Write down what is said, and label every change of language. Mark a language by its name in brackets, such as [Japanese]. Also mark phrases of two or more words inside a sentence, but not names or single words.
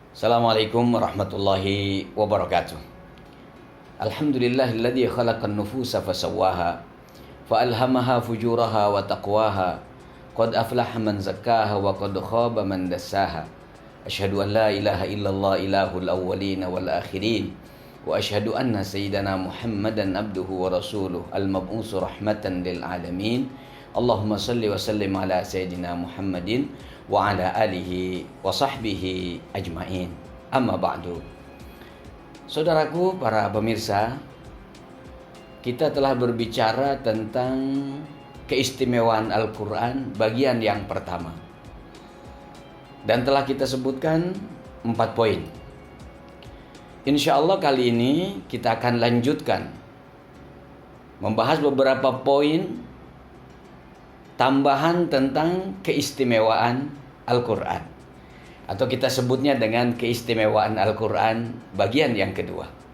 [Arabic] السلام عليكم ورحمة الله وبركاته. الحمد لله الذي خلق النفوس فسواها فألهمها فجورها وتقواها قد أفلح من زكاها وقد خاب من دساها. أشهد أن لا إله إلا الله إله الأولين والآخرين وأشهد أن سيدنا محمدا عبده ورسوله المبعوث رحمة للعالمين. اللهم صل وسلم على سيدنا محمد وعلى آله وصحبه أجمعين. أما بعد. [Indonesian] Saudaraku, para pemirsa, kita telah berbicara tentang keistimewaan Al-Quran bagian yang pertama. Dan telah kita sebutkan 4 poin. [Arabic] إن شاء الله [Indonesian] kali ini kita akan lanjutkan membahas beberapa poin tambahan tentang keistimewaan Al-Quran, atau kita sebutnya dengan keistimewaan Al-Quran bagian yang kedua.